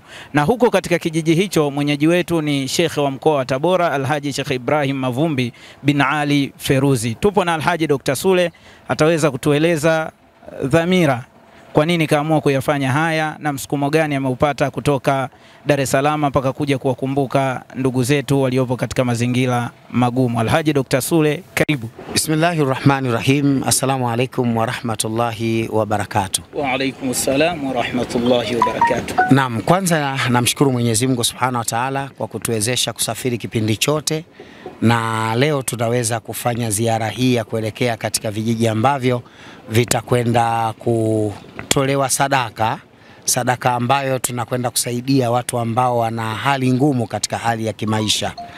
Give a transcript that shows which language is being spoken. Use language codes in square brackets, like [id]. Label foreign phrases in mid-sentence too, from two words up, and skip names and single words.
[sw] Na huko katika kijiji hicho mwenyeji wetu ni Sheikh wa mkoa wa Tabora, Alhaji Sheikh Ibrahim Mavumbi bin Ali Feruzi. Tupo na Alhaji Dr. Sule, ataweza kutueleza dhamira kwa nini kaamua kuyafanya haya na msukumo gani ameupata kutoka Dar es Salaam mpaka kuja kuwakumbuka ndugu zetu waliopo katika mazingira magumu. Alhaji Dr. Sule, karibu. [ar] بسم الله الرحمن الرحيم. السلام عليكم ورحمة الله وبركاته. وعليكم السلام ورحمة الله وبركاته. [sw] Naam, kwanza namshukuru Mwenyezi Mungu [ar] سبحانه وتعالى [sw] kwa kutuwezesha kusafiri kipindi chote, na leo tutaweza kufanya ziara hii ya kuelekea katika vijiji ambavyo vitakwenda kutolewa sadaka ambayo tunakwenda kusaidia watu ambao wana hali ngumu katika hali ya kimaisha.